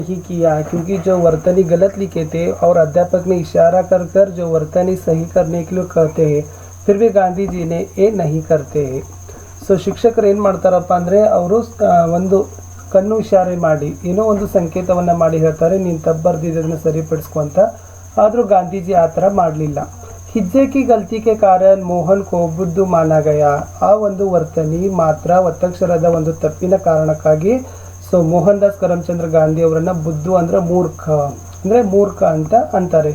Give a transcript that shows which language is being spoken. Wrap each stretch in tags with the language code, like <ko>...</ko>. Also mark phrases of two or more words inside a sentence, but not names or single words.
<hi>ही किया क्योंकि जो वर्तनी गलत लिखे थे और अध्यापक ने इशारा कर कर जो वर्तनी सही करने के लिए कहते हैं, फिर भी गांधी जी ने ये नहीं करते हैं.</hi> <kn>ಸೊ ಶಿಕ್ಷಕರು ಏನು ಮಾಡ್ತಾರಪ್ಪ ಅಂದರೆ ಅವರು ಒಂದು ಕಣ್ಣು ಇಶಾರೆ ಮಾಡಿ ಏನೋ ಒಂದು ಸಂಕೇತವನ್ನು ಮಾಡಿ ಹೇಳ್ತಾರೆ, ನೀನು ತಪ್ಪು ಬರ್ದಿದ್ದನ್ನು ಸರಿಪಡಿಸ್ಕೊ ಅಂತ. ಆದರೂ ಗಾಂಧೀಜಿ ಆ ಥರ ಮಾಡಲಿಲ್ಲ.</kn> <hi>हिज्जे की गलती के कारण मोहन को बुद्धू माना गया.</hi> <kn>ಆ ಒಂದು ವರ್ತನಿ ಮಾತ್ರ ಒತ್ತಕ್ಷರದ ಒಂದು ತಪ್ಪಿನ ಕಾರಣಕ್ಕಾಗಿ ಸೊ ಮೋಹನ್ ದಾಸ್ ಕರಮ್ಚಂದ್ರ ಗಾಂಧಿ ಅವರನ್ನು ಬುದ್ಧು ಅಂದರೆ ಮೂರ್ಖ ಅಂತ ಅಂತಾರೆ.</kn>